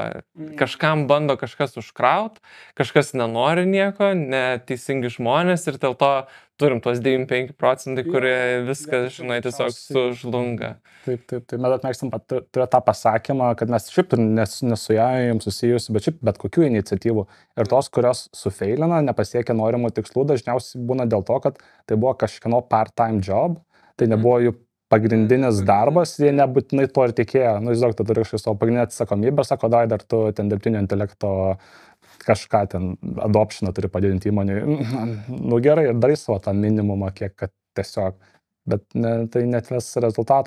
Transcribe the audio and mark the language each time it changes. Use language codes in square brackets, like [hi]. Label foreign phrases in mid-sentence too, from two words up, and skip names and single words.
[lt] Kažkam bando kažkas užkraut, kažkas nenori nieko, neteisingi žmonės ir dėl to turim tos 95%, kurie viskas, žinai, tiesiog sužlunga. Taip. Mes mėgstam turėti tą pasakymą, kad mes šiaip nesu jam susijusi, bet šiaip bet kokių iniciatyvų. Ir tos, kurios sufeilina, nepasiekia norimų tikslų, dažniausiai būna dėl to, kad tai buvo kažkieno [en] part-time job, [lt] tai nebuvo jų pagrindinis darbas, jie nebūtinai to ir tikėjo. Nu, žinok, tu turi kažkaip savo pagrindinę atsakomybę, sako, dar tu ten dirbtinio intelekto kažką ten adoptioną turi padidinti įmonėje. Nu gerai, ir darai savo tą minimumą, kiek kad tiesiog, bet tai netves rezultato.